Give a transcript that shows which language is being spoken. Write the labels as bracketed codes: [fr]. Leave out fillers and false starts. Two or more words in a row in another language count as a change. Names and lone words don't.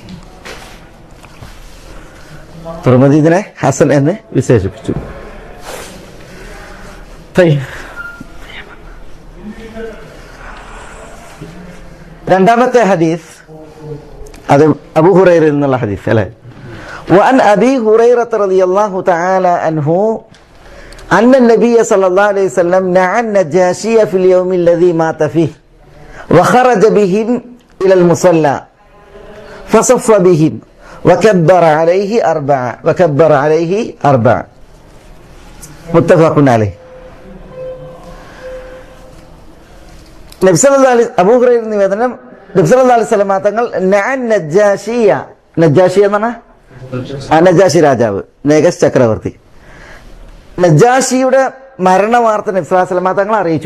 [ml] ഇസ്ലാം തുർമുദി ഇതിനെ ഹസൻ എന്ന് വിശേഷിപ്പിച്ചു. രണ്ടാമത്തെ ഹദീസ് അത് അബൂ ഹുറൈറയിൽ നിന്നുള്ള ഹദീസ് അല്ലേ. [ar] وعن أبي هريرة رضي الله تعالى عنه أن النبي صلى الله عليه وسلم نعى النجاشي في اليوم الذي مات فيه وخرج بهم إلى المصلى فصف بهم وكبر عليه أربعة متفق عليه. [ml] നബി [ar] صلى الله عليه [ml] അബൂ ഹുറൈറ നിവേദനം, നബി [ar] صلى الله عليه وسلم [ml] തങ്ങൾ [ar] نعى النجاشي, [ml] നജാഷി എന്നാണ് നജാഷി രാജാവ്, നേഗസ് ചക്രവർത്തി, നജാഷിയുടെ മരണ വാർത്ത നബി [ar] صلى الله عليه وسلم [ml] തങ്ങൾ അറിയിച്ചു.